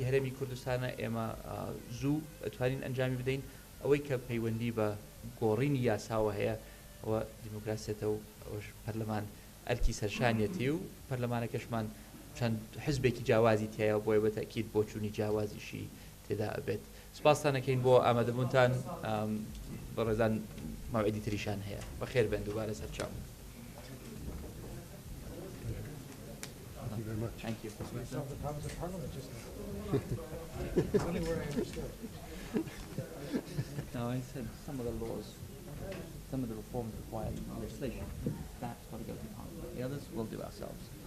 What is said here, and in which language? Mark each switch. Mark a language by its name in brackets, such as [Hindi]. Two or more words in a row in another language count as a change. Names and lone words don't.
[Central Kurdish] هەرێمی کوردستانە ئێمە زوو ئەتوانین ئەنجامی بدەین ئەوەی کە پەیوەندی بە گۆڕینی یاساوە هەیە ئەوە دیموکراسێتە و ئەوش پەرلەمان ئەرکی سەرشانیەتی و پەرلەمانەکەشمان چەند حزبێکی جیاوازی تایە بۆیە بە تاکید بۆ چوونی جیاوازیشی تێدا ئەبێت سپاسانەکەین بۆ ئامادەبوونتان بەڕێزان مەوعیدی تریشان هەیە بەخێر بێن دووبارە سەرچاو [English] Thank you very much. Thank you. No, I said some of the laws, some of the reforms require legislation. That's got to go to Parliament. The others we'll do ourselves.